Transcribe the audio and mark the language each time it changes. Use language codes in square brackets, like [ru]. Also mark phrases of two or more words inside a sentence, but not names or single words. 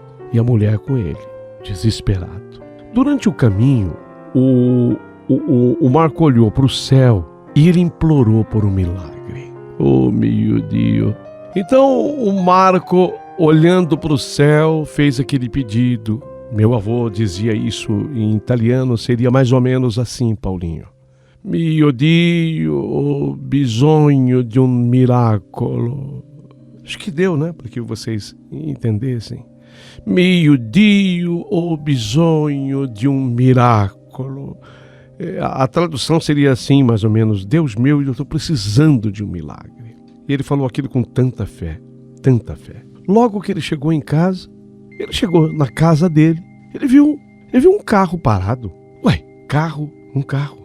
[pt] E a mulher com ele, desesperado. Durante o caminho, o Marco olhou para o céu e ele implorou por um milagre. Oh, meu Deus! Então o Marco, olhando para o céu, fez aquele pedido. Meu avô dizia isso em italiano, seria mais ou menos assim, Paulinho. [it] Mio Dio, ho bisogno di un miracolo. [pt] Acho que deu, né? Para que vocês entendessem. [it] Mio Dio, ho bisogno di un miracolo. [pt] A tradução seria assim, mais ou menos. Deus meu, eu estou precisando de um milagre. E ele falou aquilo com tanta fé, tanta fé. Logo que ele chegou em casa, ele chegou na casa dele, ele viu um carro parado. Um carro.